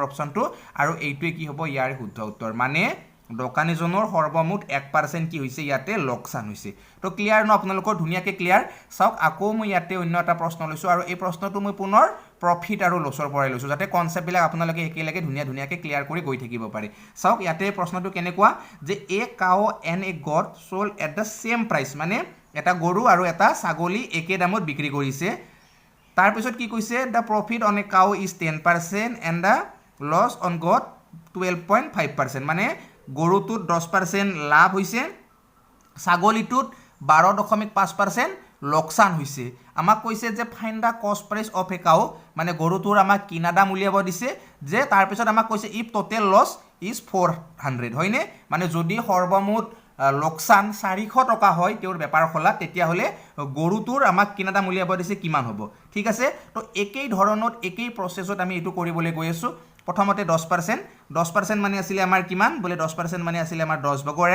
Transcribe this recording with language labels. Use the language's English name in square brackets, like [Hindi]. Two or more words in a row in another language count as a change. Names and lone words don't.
[Assamese] অপচনটো আৰু এইটোৱে কি হ'ব ইয়াৰ শুদ্ধ উত্তৰ মানে দোকানীজনৰ সৰ্বমুঠ 1% কি হৈছে ইয়াতে লোকসান হৈছে তো ক্লিয়াৰ ন আপোনালোকৰ ধুনীয়াকৈ ক্লিয়াৰ চাওক আকৌ মই ইয়াতে অন্য এটা প্ৰশ্ন লৈছো আৰু এই প্ৰশ্নটো মই পুনৰ প্ৰফিট আৰু লছৰ পৰাই লৈছো যাতে কনসেপ্ট বিলাক আপোনালোকে একেলগে ধুনীয়াকৈ ক্লিয়াৰ কৰি গৈ থাকিব পাৰে চাওক ইয়াতে প্ৰশ্নটো কেনেকুৱা যে [English] a cow and a goat sold at the same price [Assamese] মানে এটা গৰু আৰু এটা ছাগলী একে দামত বিক্ৰী কৰিছে তাৰ পিছত কি কৈছে [English] the profit on a cow is 10% and the loss on goat [Assamese] 12.5% মানে গৰুটোত 10% লাভ হৈছে ছাগলীটোত 12.5% লোকসান হৈছে আমাক কৈছে যে [English] find the cost price of a cow [Assamese] মানে গৰুটোৰ আমাক কিনা দাম উলিয়াব দিছে যে তাৰ পিছত আমাক কৈছে [English] if total loss is 400 [Assamese] হয়নে মানে যদি সৰ্বমুঠ লোকসান 400 টকা হয় তেওঁৰ বেপাৰ খলা তেতিয়া হলে গৰুটোৰ আমাক কিনা দাম উলিয়াব দিছে কিমান হ'ব ঠিক আছে তো একেই ধৰণত একেই প্ৰসেছত আমি এটো কৰিবলৈ গৈ আছো প্ৰথমতে 10% মানে আছিল আমাৰ কিমান বলে 10% মানে আছিল আমাৰ 10 ভাগৰ